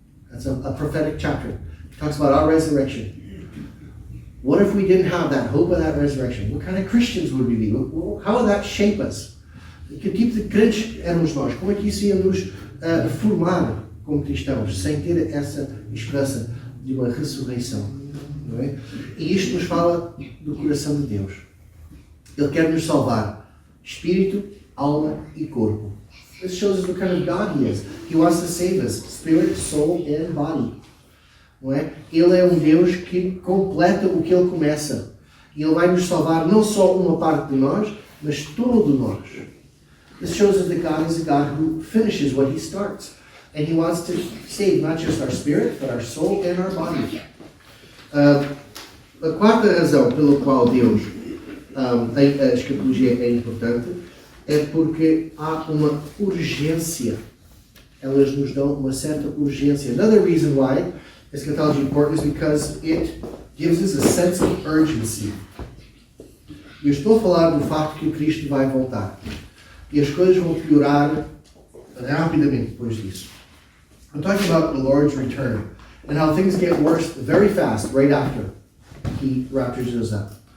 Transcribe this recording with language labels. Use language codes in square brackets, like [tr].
[en] That's a prophetic chapter. It talks about our resurrection. What if we didn't have that hope of that resurrection? What kind of Christians would we be? How would that shape us? [pt] Que tipo de crentes éramos nós? Como é que isso ia nos formar como cristãos, sem ter essa esperança de uma ressurreição? Não é? E isto nos fala do coração de Deus. Ele quer nos salvar, espírito, alma e corpo. [en] This shows us what kind of God He is. He wants to save us, spirit, soul and body. [pt] Não é? Ele é um Deus que completa o que Ele começa. E Ele vai nos salvar não só uma parte de nós, mas todo nós. [en] This shows us that God is a God who finishes what He starts. And He wants to save not just our spirit, but our soul and our body. [pt] A quarta razão pela qual Deus a escatologia é importante é porque há uma urgência. Elas nos dão uma certa urgência. [en] Another reason why eschatology is important is because it gives us a sense of urgency. [pt] Eu estou a falar do facto que o Cristo vai voltar. E as coisas vão piorar rapidamente depois disso. [en] I'm talking about the Lord's return and how things get worse very fast right after He raptures us up.